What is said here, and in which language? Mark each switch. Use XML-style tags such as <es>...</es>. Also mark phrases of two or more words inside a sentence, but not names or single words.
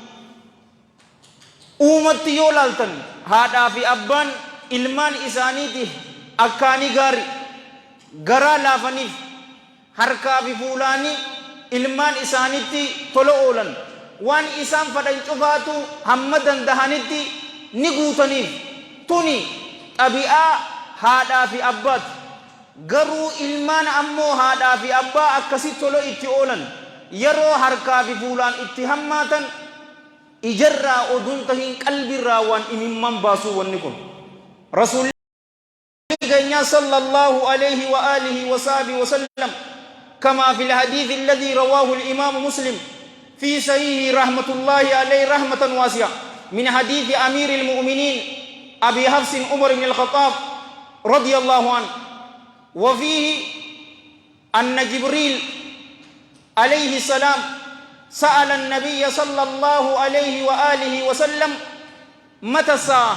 <om>Uumatti yoo laaltan haadhaa fi abbaan ilmaan isaaniitiif akkaanii gaarii garaa laafaniif harkaa fi fuulaanii ilmaan isaaniitti tola oolan waan isaan fadhan cufaatu hamma dandahanitti ni guutaniif tuni xabi'aa haadhaa fi abbaati. Garuu ilmaan ammoo haadhaa fi abbaa akkasitti tola itti oolan yeroo harkaa fi fuulaan itti hammaatan ijarraa oduun tahin qalbirraa waan imimman baasuu wanni kun. Rasuulli keenya</om> <ar>صلى الله عليه وعلى آله وصحبه وسلم كما في الحديث الذي رواه الإمام مسلم في صحيح رحمة الله عليه رحمة واسعة من حديث أمير المؤمنين أبي حفص عمر بن الخطاب رضي الله عنه وفيه أن جبريل عليه السلام سأل النبي صلى الله عليه وآله وسلم متى الساعة.</ar>